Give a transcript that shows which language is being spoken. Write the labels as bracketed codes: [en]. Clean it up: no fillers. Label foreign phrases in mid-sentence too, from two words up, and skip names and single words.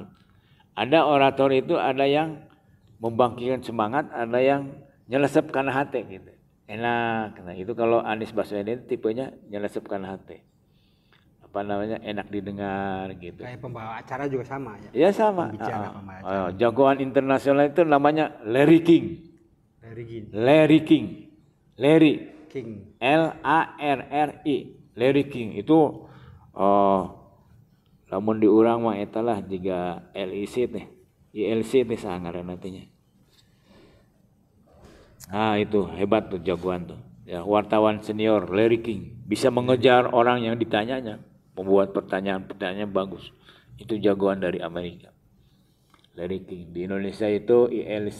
[id] Ada orator itu ada yang membangkitkan semangat, ada yang [su] nyelesep kana hati [id] gitu. Enak. Nah, itu kalau Anies Baswedan tipenya [su] nyelesep kana hati. [id] Apa namanya, enak didengar gitu. Kayak pembawa acara juga sama ya. Iya sama. Pembawa acara. Jagoan internasional itu namanya Larry King. Larry King. L-A-R-R-I. [su] Larry King itu lamun diurang mah eta lah jiga LIC teh. ILC teh sangaran nantinya. [id] Nah itu hebat tuh jagoan tuh. Ya, wartawan senior Larry King bisa mengejar orang yang ditanyanya. Membuat pertanyaan-pertanyaan bagus. Itu jagoan dari Amerika. Larry King. Di Indonesia itu ILC.